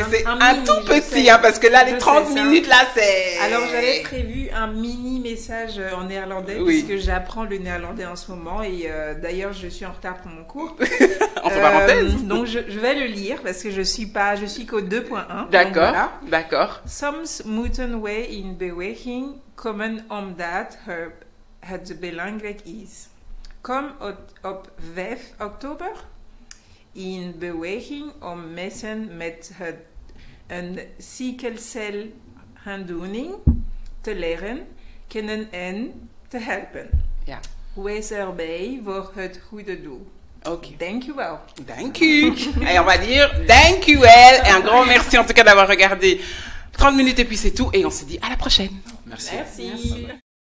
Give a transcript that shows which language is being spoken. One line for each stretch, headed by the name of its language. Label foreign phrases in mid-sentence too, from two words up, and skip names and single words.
French: C'est un tout petit, parce que là, les 30 minutes, là, c'est... Alors, j'avais prévu un mini message en néerlandais. Puisque j'apprends le néerlandais en ce moment et d'ailleurs je suis en retard pour mon cours. Entre parenthèses. Donc je vais le lire parce que je suis qu'au 2.1. D'accord, d'accord.
Dutch: Soms moeten wij in beweging komen omdat het belangrijk is. Kom op 5 oktober in beweging om mensen met een sikkelcelhaandoening te leren kennen en te helpen. Ja. Wees erbij voor het goede doel. Ok. Dank u wel. Dank u.
French: Et on va dire
Dutch: dank u wel.
French: Et un grand merci en tout cas d'avoir regardé 30 minutes et puis c'est tout. Et on se dit à la prochaine. Merci. Merci.